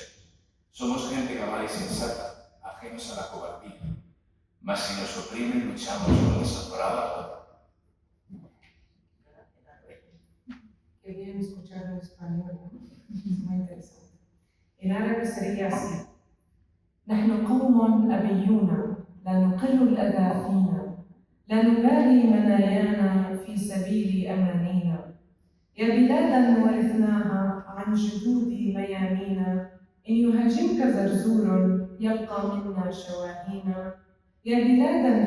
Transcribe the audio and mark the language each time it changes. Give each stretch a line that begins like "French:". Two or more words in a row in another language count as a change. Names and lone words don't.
Spanish: Somos gente cabal y sensata, ajenos a la cobardía. Mas si nos oprimen, luchamos con desaforada voz. Qué bien escucharlo en español, ¿no? Es muy interesante. En árabe sería así.
Arabic: نحن قوم أبيون لا نقل الأذى فينا لا نبالي منايانا في سبيل أمانينا يا بلادا ورثناها عن جدود ميامينا إن يهاجمك زرزور يلقى منا شواهينا يا بلادا